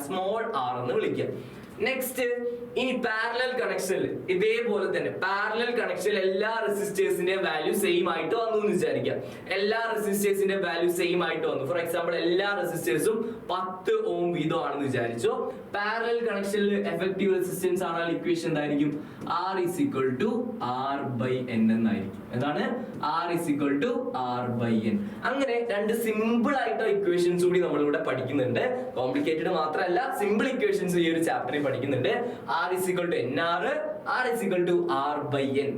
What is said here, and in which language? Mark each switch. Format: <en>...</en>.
<ml>Small r എന്ന് വിളിക്കുക. Next ഇനി പാരലൽ കണക്ഷനിൽ ഇതേപോലെ തന്നെ പാരലൽ കണക്ഷനിൽ എല്ലാ റെസിസ്റ്റേഴ്സിന്റെ വാല്യൂ സെയിം ആയിട്ട് വന്നു എന്ന് വിചാരിക്കാം. എല്ലാ റെസിസ്റ്റേഴ്സിന്റെ വാല്യൂ സെയിം ആയിട്ട് വന്നു. ഫോർ എക്സാമ്പിൾ എല്ലാ റെസിസ്റ്റേഴ്സും 10 ഓം വീതമാണെന്ന് വിചാരിച്ചു. പാരലൽ കണക്ഷനിൽ എഫക്റ്റീവ് റെസിസ്റ്റൻസ് ആണ് ഇക്വേഷൻ എന്തായിരിക്കും?</ml> <en>R is equal to R by N</en> <ml>എന്നായിരിക്കും. എന്താണ്?</ml> <en>R is equal to R by N.</en> <ml>അങ്ങനെ രണ്ട് സിമ്പിൾ ആയിട്ട് ഇക്വേഷൻസ് കൂടി നമ്മൾ ഇവിടെ പഠിക്കുന്നുണ്ട്. കോംപ്ലിക്കേറ്റഡ് മാത്രമല്ല, സിമ്പിൾ ഇക്വേഷൻസ് ഈ ഒരു ചാപ്റ്ററിൽ പഠിക്കുന്നുണ്ട്.</ml> <en>R is equal to NR, R is equal to R by N.</en>